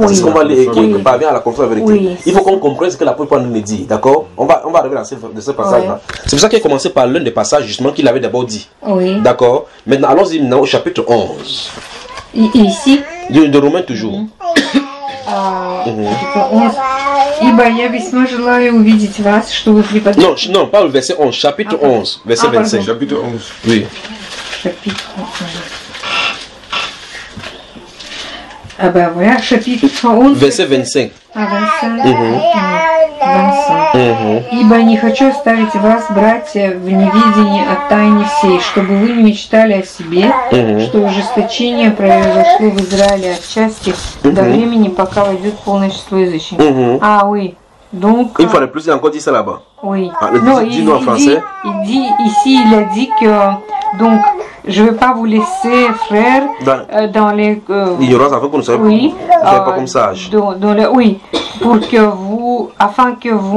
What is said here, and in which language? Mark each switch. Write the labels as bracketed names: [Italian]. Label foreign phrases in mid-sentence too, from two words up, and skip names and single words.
[French] C'est ce qu'on va lire, qui parvient à la conférence de vérité. Oui. Il faut qu'on comprenne ce que l'apôtre Paul nous dit, d'accord? On va arriver dans ce passage-là. C'est pour ça qu'il a commencé par l'un des passages justement qu'il avait d'abord dit. Oui. D'accord? Maintenant, allons-y maintenant au chapitre 11. Ici. De Romains toujours. Chapitre 11. [Russian] Ибо я весьма желаю увидеть вас, чтобы преподать... [French] Non, pas le verset 11, chapitre 11, verset 25. Chapitre 11. Oui. Chapitre 11. Ah bah voilà, chapitre 11. Verset 25. 25. 25. [Russian] Ибо не хочу оставить вас, братья, в неведении о тайне всей, чтобы вы не мечтали о себе, что ожесточение произошло в Израиле отчасти до времени, пока войдет полное число язычников. [French] Ah oui. Donc, une fois de plus, il a encore dit ça là-bas. Oui. Ah, non, dis-nous en français. Il dit ici, il a dit que donc je ne vais pas vous laisser, frères, dans les l'ignorance afin que vous ne soyez oui, pas comme sage. Oui, pour que vous, afin que vous